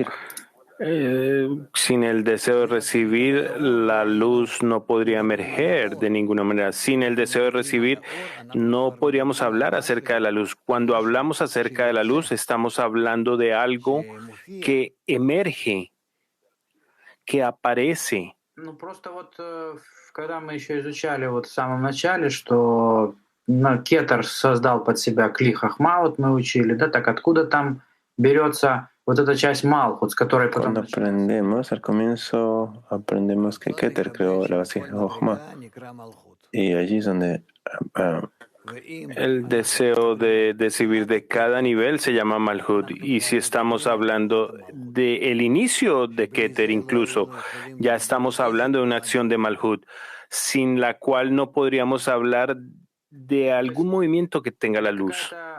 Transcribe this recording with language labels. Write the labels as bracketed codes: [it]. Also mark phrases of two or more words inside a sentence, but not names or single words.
[es] Sin el deseo de recibir, la luz no podría emerger de ninguna manera. Sin el deseo de recibir, no podríamos hablar acerca de la luz. Cuando hablamos acerca de la luz, estamos hablando de algo que emerge, que aparece. [ru] Когда мы еще изучали в самом начале, что Кетер создал под себя [he] כלי חכמה, [ru] вот мы учили, да, так откуда там берется вот эта часть Малхут, с которой потом... [es] Cuando aprendemos, al comienzo aprendemos que Keter creó la vasija Jochma, y allí es donde el deseo de recibir de cada nivel se llama Malhut. Y si estamos hablando del inicio de Keter, incluso, ya estamos hablando de una acción de Malhut, sin la cual no podríamos hablar de algún movimiento que tenga la luz.